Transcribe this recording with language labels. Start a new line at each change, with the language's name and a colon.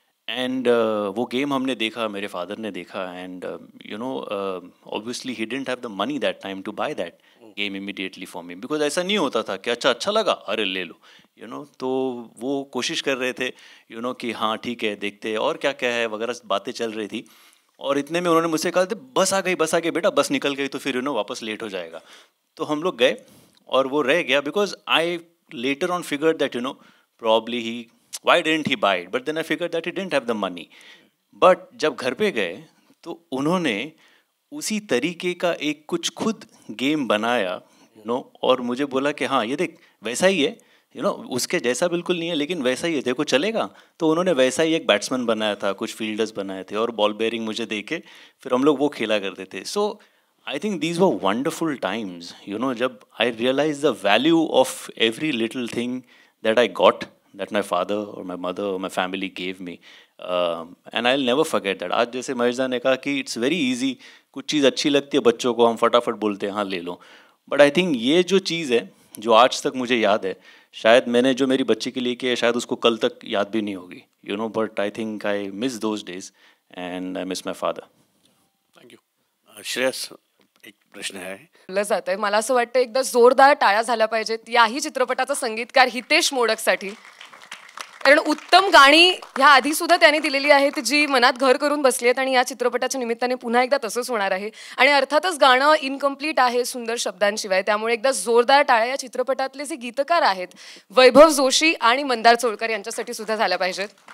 Hindi: And वो game हमने देखा, मेरे फादर ने देखा.
English: and obviously he didn't have the money that time to buy that game immediately for me, because
Hindi: ऐसा नहीं होता था कि अच्छा लगा अरे ले लो. तो वो कोशिश कर रहे थे कि हाँ ठीक है देखते और क्या क्या है वगैरह बातें चल रही थी. और इतने में उन्होंने मुझसे कहा था बस आ गई बेटा, बस निकल गई तो फिर वापस लेट हो जाएगा. तो हम लोग गए और वो रह गया,
English: Because I later on figure that probably why didn't he buy it, but then I figure that he didn't have the money.
Hindi: But जब घर पे गए तो उन्होंने उसी तरीके का एक कुछ खुद गेम बनाया, और मुझे बोला कि हाँ ये देख वैसा ही है, उसके जैसा बिल्कुल नहीं है लेकिन वैसा ही है, तेरे को चलेगा. तो उन्होंने वैसा ही एक बैट्समैन बनाया था, कुछ फील्डर्स बनाए थे और बॉल बेयरिंग मुझे दे के फिर हम लोग वो खेला करते थे.
English: So I think these were wonderful times, जब I realise the value of every little thing that I got, that my father और my mother और my family gave me, and I will never forget that.
Hindi: आज जैसे महेश दा ने कहा कि
English: it's very easy,
Hindi: कुछ चीज़ अच्छी लगती है बच्चों को, हम फटाफट बोलते हैं हाँ ले लो. बट आई थिंक ये जो चीज़ है जो आज तक मुझे याद है, शायद मैंने जो मेरी बच्ची के लिए किया शायद उसको कल तक याद भी नहीं होगी,
English: But I think I miss those days and I miss my father. Thank you.
Marathi: Shreyas, एक प्रश्न आहे. बोललं जात आहे. मला असं वाटतं एकदा जोरदार टाळ्या झाल्या पाहिजेत याही चित्रपटाचा संगीतकार हितेश मोडकसाठी, कारण उत्तम गाणी ह्या आधी सुद्धा त्यांनी दिलेली आहेत जी मनात घर करून बसली आहेत आणि या चित्रपटाच्या निमित्ताने पुन्हा एकदा तसंच होणार आहे. आणि अर्थातच गाणं इनकम्प्लीट आहे सुंदर शब्दांशिवाय, त्यामुळे एकदा जोरदार टाळ्या या चित्रपटातले जे गीतकार आहेत वैभव जोशी आणि मंदार चोळकर यांच्यासाठी सुद्धा झाल्या पाहिजेत.